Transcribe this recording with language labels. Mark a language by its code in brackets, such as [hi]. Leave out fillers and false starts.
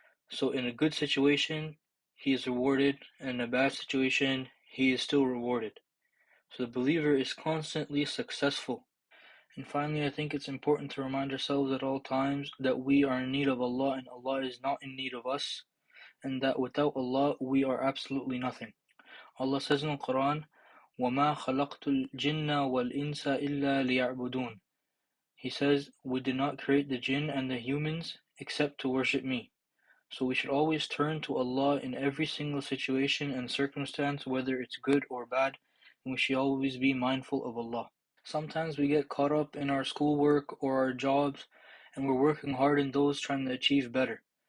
[en] So in a good situation, he is rewarded, and in a bad situation, he is still rewarded. So the believer is constantly successful. And finally, I think it's important to remind ourselves at all times that we are in need of Allah and Allah is not in need of us, and that without Allah, we are absolutely nothing. Allah says in the Quran, [ar] وَمَا خَلَقْتُ الْجِنَّ وَالْإِنسَ إِلَّا لِيَعْبُدُونَ. [en] He says, we did not create the jinn and the humans except to worship me. So we should always turn to Allah in every single situation and circumstance, whether it's good or bad, and we should always be mindful of Allah. Sometimes we get caught up in our schoolwork or our jobs, and we're working hard in those trying to achieve better.